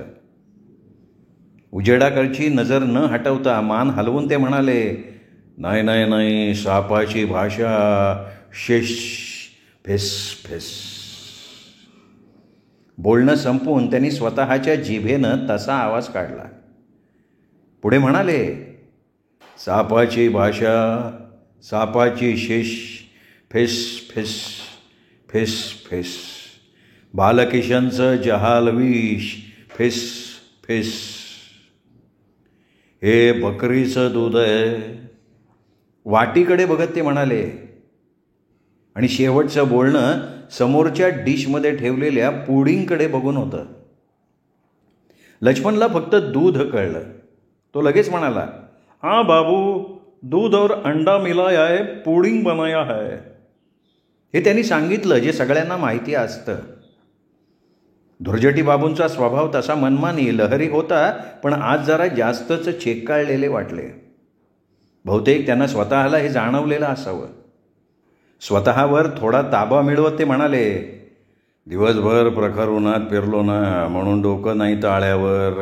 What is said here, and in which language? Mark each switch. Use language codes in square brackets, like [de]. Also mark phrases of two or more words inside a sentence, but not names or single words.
[mr] उजेडाकडची नजर न हटवता मान हलवून ते म्हणाले, नाही नाही नाही, सापाची भाषा शिश फिस फिस. बोलणं संपवून त्यांनी स्वतःच्या जिभेनं तसा आवाज काढला. पुढे म्हणाले, सापाची भाषा, सापाची शिश फिस फिस फिस फिस. बालकिशनचं जहाल विष फिस फिस. हे बकरीचं दूध आहे. वाटीकडे बघत ते म्हणाले. आणि शेवटचं बोलणं समोरच्या डिशमध्ये ठेवलेल्या पुडिंगकडे बघून होतं. लक्ष्मणला फक्त दूध कळलं. तो लगेच म्हणाला, [hi] हाँ बाबू, दूध और अंडा मिलाया है, पुडिंग बनाया है. [mr] हे त्यांनी सांगितलं जे सगळ्यांना माहिती असतं. धुर्जटी बाबूंचा स्वभाव तसा मनमानी लहरी होता, पण आज जरा जास्तच चेकाळलेले वाटले. बहुतेक त्यांना स्वतःला हे जाणवलेलं असावं. स्वतःवर थोडा ताबा मिळवत ते म्हणाले, दिवसभर प्रखर उन्हात फिरलो ना, म्हणून डोकं नाही ताळ्यावर.